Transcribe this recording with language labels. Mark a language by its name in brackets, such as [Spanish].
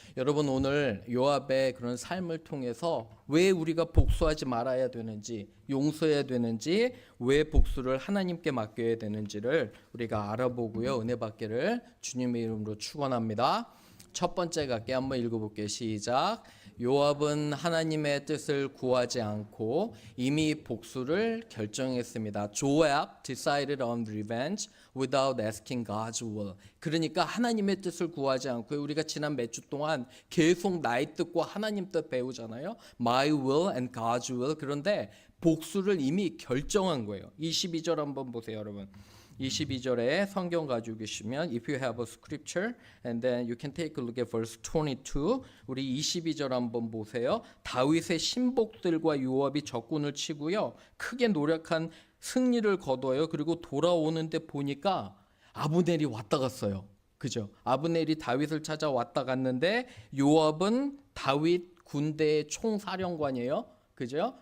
[Korean] 여러분, 오늘 요압의 그런 삶을 통해서 왜 우리가 복수하지 말아야 되는지, 용서해야 되는지, 왜 복수를 하나님께 맡겨야 되는지를 우리가 알아보고요. 은혜 받기를 주님의 이름으로 축원합니다. 첫 번째 갈게 한번 읽어볼게요. 시작. 요압은 하나님의 뜻을 구하지 않고 이미 복수를 결정했습니다. [English] Joab decided on revenge without asking God's will. [Korean] 그러니까 하나님의 뜻을 구하지 않고, 우리가 지난 몇 주 동안 계속 나의 뜻과 하나님 뜻 배우잖아요. [English] My will and God's will. [Korean] 그런데 복수를 이미 결정한 거예요. 22절 한번 보세요, 여러분. 22절에 성경 가지고 계시면 [English] if you have a scripture and then you can take a look at verse 22. [Korean] 우리 22절 한번 보세요. 다윗의 신복들과 요압이 적군을 치고요. 크게 노력한 승리를 거둬요. 그리고 돌아오는데 보니까 아브넬이 왔다 갔어요. 그죠? 아브넬이 다윗을 찾아 왔다 갔는데 요압은 다윗 군대의 총사령관이에요. 그죠?